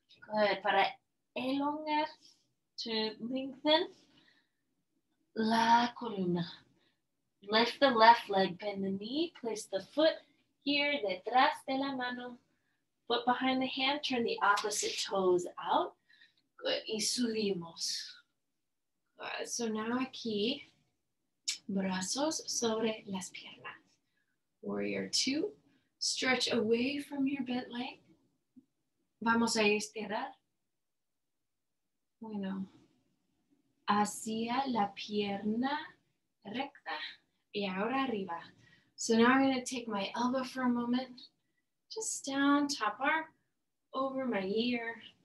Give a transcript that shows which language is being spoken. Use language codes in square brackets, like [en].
[es] Good, para elongar, [en] to lengthen [es] la columna. [en] Lift the left leg, bend the knee, place the foot here, [es] detrás de la mano. [en] Foot behind the hand, turn the opposite toes out. Good, [es] y subimos. [en] Good, so now [es] aquí, brazos sobre las piernas. Warrior 2. [en] Stretch away from your bent leg. [es] Vamos a estirar. Bueno. Hacia la pierna recta. Y ahora arriba. [en] So now I'm going to take my elbow for a moment. Just down, top arm, over my ear.